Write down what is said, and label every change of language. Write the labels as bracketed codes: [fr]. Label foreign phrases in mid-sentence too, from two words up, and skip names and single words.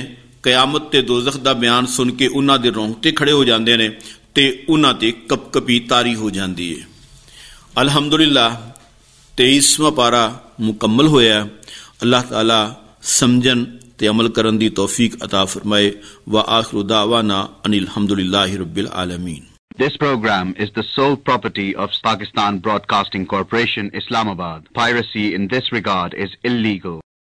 [pa] ਕਿਆਮਤ ਤੇ ਦੋਜ਼ਖ ਦਾ ਬਿਆਨ ਸੁਣ ਕੇ ਉਹਨਾਂ ਦੇ ਰੌਂਗਟੇ ਖੜੇ ਹੋ ਜਾਂਦੇ ਨੇ ਤੇ ਉਹਨਾਂ ਤੇ ਕਪਕਪੀ ਤਾਰੀ ਹੋ ਜਾਂਦੀ ਹੈ। ਅਲਹਮਦੁਲਿल्लाह 23ਵਾਂ ਪਾਰਾ ਮੁਕੰਮਲ ਹੋਇਆ। ਅੱਲਾਹ ਤਾਲਾ ਸਮਝਣ ਤੇ ਅਮਲ ਕਰਨ ਦੀ ਤੌਫੀਕ ਅਤਾ ਫਰਮਾਏ। [ar] و آخر دعوانا أن الحمد لله رب العالمين. [en] This program is the sole property of Pakistan Broadcasting Corporation, Islamabad. Piracy in this regard is illegal.